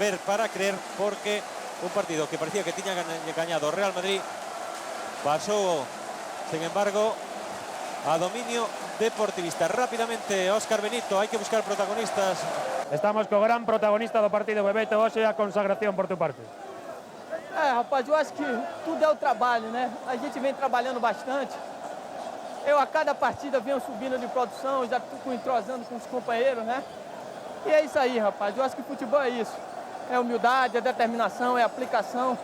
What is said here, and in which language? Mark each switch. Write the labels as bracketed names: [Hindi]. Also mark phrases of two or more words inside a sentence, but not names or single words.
[Galician] Ver para creer, porque un partido que parecía que tiña gañado o Real Madrid pasou, [Spanish] sin embargo, [Galician] a dominio deportivista. Rápidamente, Óscar Benito, hai que buscar protagonistas. Estamos co gran protagonista do partido, Bebeto, hoxe a consagración [Spanish] por tu parte. [Portuguese] Rapaz, eu acho que tudo é o trabalho, né? A gente vem trabalhando bastante. Eu a cada partida venho subindo de produção, já fico entrosando com os companheiros, né? E é isso aí, rapaz. Eu acho que futebol é isso. É humildade, é determinação, é aplicação.